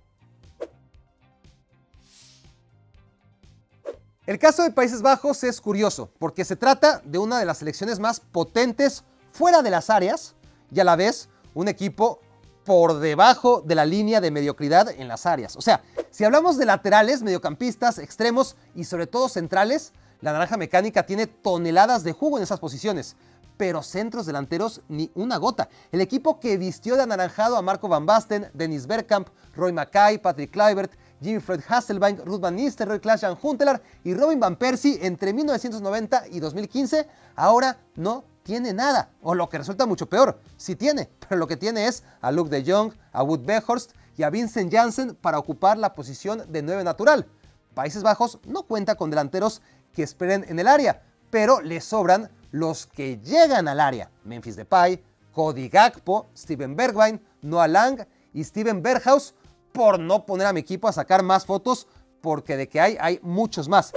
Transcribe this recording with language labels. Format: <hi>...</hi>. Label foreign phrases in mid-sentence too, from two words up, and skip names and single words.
<es>El caso de Países Bajos es curioso, porque se trata de una de las selecciones más potentes fuera de las áreas y a la vez un equipo por debajo de la línea de mediocridad en las áreas. O sea, si hablamos de laterales, mediocampistas, extremos y sobre todo centrales, la naranja mecánica tiene toneladas de jugo en esas posiciones, pero centros delanteros ni una gota. El equipo que vistió de anaranjado a Marco van Basten, Dennis Bergkamp, Roy Mackay, Patrick Kluivert, Jimmy Fred Hasselbaink, Ruud van Nistelrooy, Klaas-Jan Huntelaar y Robin van Persie entre 1990 y 2015, ahora no tiene nada, o lo que resulta mucho peor, sí tiene, pero lo que tiene es a Luuk de Jong, a Wout Weghorst y a Vincent Janssen para ocupar la posición de 9 natural. Países Bajos no cuenta con delanteros que esperen en el área, pero le sobran los que llegan al área: Memphis Depay, Cody Gakpo, Steven Bergwijn, Noah Lang y Steven Berghuis, por no poner a mi equipo a sacar más fotos, porque de que hay muchos más.</es>